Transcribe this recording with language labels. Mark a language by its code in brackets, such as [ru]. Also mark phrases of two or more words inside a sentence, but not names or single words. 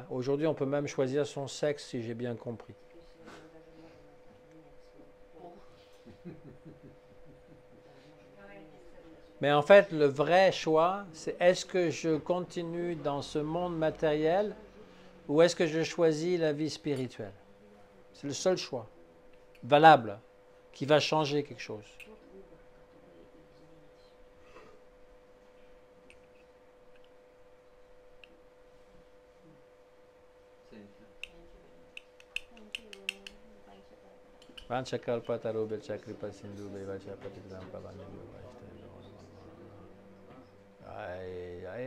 [fr] Aujourd'hui, on peut même choisir son sexe, si j'ai bien compris. Mais en fait, le vrai choix, c'est est-ce que je continue dans ce monde matériel ou est-ce que je choisis la vie spirituelle? C'est le seul choix valable qui va changer quelque chose. [sa] Vanchakalpatarubhyacha kripa sindhu bevacha patitam pavanam Jai Jai